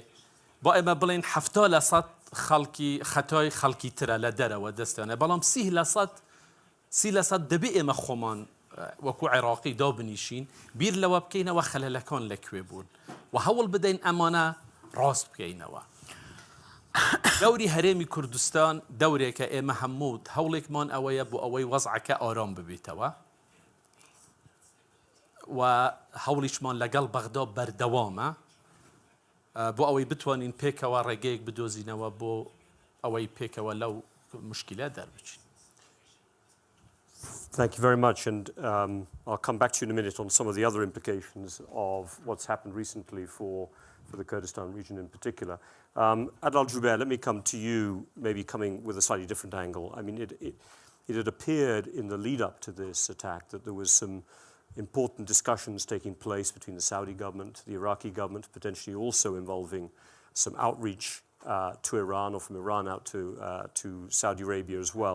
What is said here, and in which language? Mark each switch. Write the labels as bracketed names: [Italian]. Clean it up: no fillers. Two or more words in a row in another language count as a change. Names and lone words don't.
[Central Kurdish] با ئێمە بڵێن 70% خەڵکی خەتای خەڵکی ترە لە دەرەوە دەستیانە بەڵام 30% دەبێ ئێمە خۆمان وەکو عێراقی دابنیشین بیر لەوە بکەینەوە خەلەلەکان لەکوێ بوون و هەوڵ بدەین ئەمانە ڕاست بکەینەوە دەوری هەرێمی کوردستان دەورێکە ئێمە هەموو هەوڵێکمان ئەوەیە بۆ ئەوەی وەزعەکە ئارام ببێتەوە و هەوڵیشمان لەگەڵ بەغدا بەردەوامە بۆ ئەوەی بتوانین پێکەوە ڕێگەیەک بدۆزینەوە بۆ ئەوەی پێکەوە لەو مشکلە دەربچین. [English] Thank you very much, and I'll come back to you in a minute on some of the other implications of what's happened recently for the Kurdistan region in particular. Adel Jubeir, let me come to you, maybe coming with a slightly different angle. I mean, it had appeared in the lead-up to this attack that there was some important discussions taking place between the Saudi government, the Iraqi government, potentially also involving some outreach to Iran or from Iran out to Saudi Arabia as well.